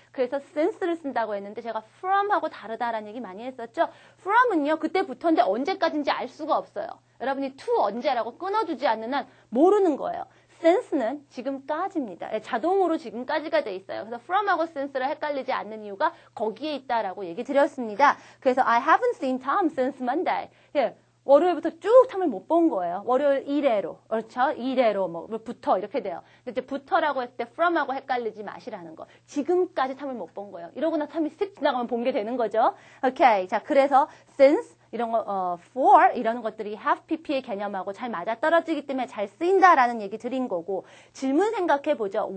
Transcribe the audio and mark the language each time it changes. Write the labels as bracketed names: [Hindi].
[Korean] 그래서 since를 쓴다고 했는데 제가 from하고 다르다라는 얘기 많이 했었죠. from은요 그때부터인데 언제까지인지 알 수가 없어요. 여러분이 to 언제라고 끊어주지 않는 한 모르는 거예요. since는 지금까지입니다. 자동으로 지금까지가 돼 있어요. 그래서 from하고 since를 헷갈리지 않는 이유가 거기에 있다라고 얘기 드렸습니다. 그래서 [English] I haven't seen Tom since Monday. [Korean] 월요일부터 쭉 탐을 못 본 거예요. 월요일 이래로. 그렇죠? 이래로 부터 이렇게 돼요. 근데 이제 부터라고 했을 때 from하고 헷갈리지 마시라는 거. 지금까지 탐을 못 본 거예요. 이러고 나 탐이 쓱 지나가면 본 게 되는 거죠. 오케이. 자, 그래서 since 이런 거, for 이런 것들이 have pp의 개념하고 잘 맞아떨어지기 때문에 잘 쓰인다라는 얘기 드린 거고 질문 생각해 보죠.